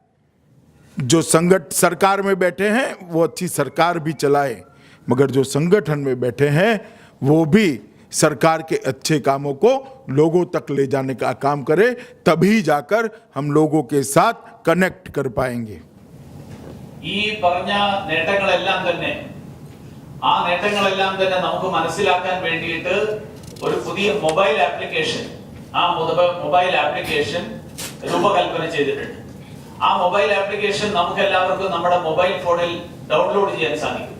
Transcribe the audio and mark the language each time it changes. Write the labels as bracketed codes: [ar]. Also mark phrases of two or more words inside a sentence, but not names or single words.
[hi] जो सरकार में बैठे हैं वो अच्छी सरकार भी चलाए, मगर जो संगठन में बैठे हैं वो भी सरकार के अच्छे कामों को लोगों तक ले जाने का काम करे, तभी जाकर हम लोगों के साथ कनेक्ट कर पाएंगे। [ml] ഈ പറഞ്ഞ നേട്ടങ്ങളെല്ലാം തന്നെ നമുക്ക് മനസ്സിലാക്കാൻ വേണ്ടിയിട്ട് ഒരു പുതിയ [en] mobile application [ml] രൂപകൽപ്പന ചെയ്തിട്ടുണ്ട്. ആ [en] mobile application [ml] നമുക്ക് എല്ലാവർക്കും നമ്മുടെ [en] mobile phone-il [ml] ഡൗൺലോഡ് ചെയ്യാൻ സാധിക്കും.